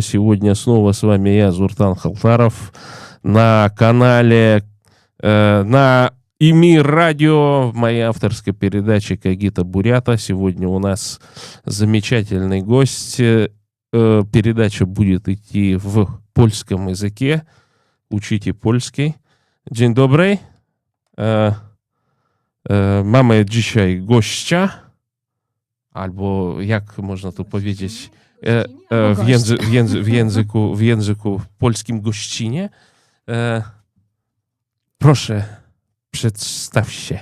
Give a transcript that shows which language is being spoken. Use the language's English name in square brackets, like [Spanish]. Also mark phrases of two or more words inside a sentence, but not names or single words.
[Russian] Сегодня снова с вами я, Зуртан Халтаров, на канале, на ИМИ радио, в моей авторской передаче «Когито Бурята». Сегодня у нас замечательный гость. Передача будет идти в польском языке. Учите польский. [Polish] Dzień dobry. Mamy dzisiaj gościa, albo jak można to powiedzieć w języku polskim gościnie. Proszę, przedstaw się.